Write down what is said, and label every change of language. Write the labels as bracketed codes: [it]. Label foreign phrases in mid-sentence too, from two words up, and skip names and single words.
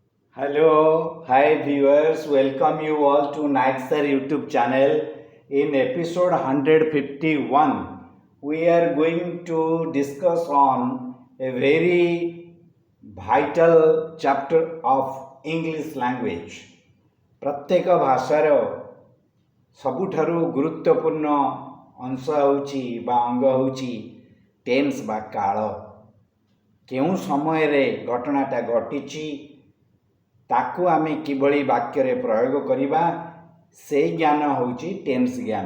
[en] Hello, hi viewers, welcome you all to Nightstar YouTube channel. In episode 151, we are going to discuss on a very vital chapter of English language. [or] ପ୍ରତ୍ୟେକ ଭାଷାର ସବୁଠାରୁ ଗୁରୁତ୍ୱପୂର୍ଣ୍ଣ ଅଂଶ ହେଉଛି ବା ଅଙ୍ଗ ହେଉଛି ଟେନ୍ସ ବା କାଳ। କେଉଁ ସମୟ ରେ ଘଟଣାଟା ଘଟିଛି ତାକୁ ଆମେ କିଭଳି ବାକ୍ୟ ରେ ପ୍ରୟୋଗ କରିବା ସେ ଜ୍ଞାନ ହେଉଛି ଟେନ୍ସ ଜ୍ଞାନ।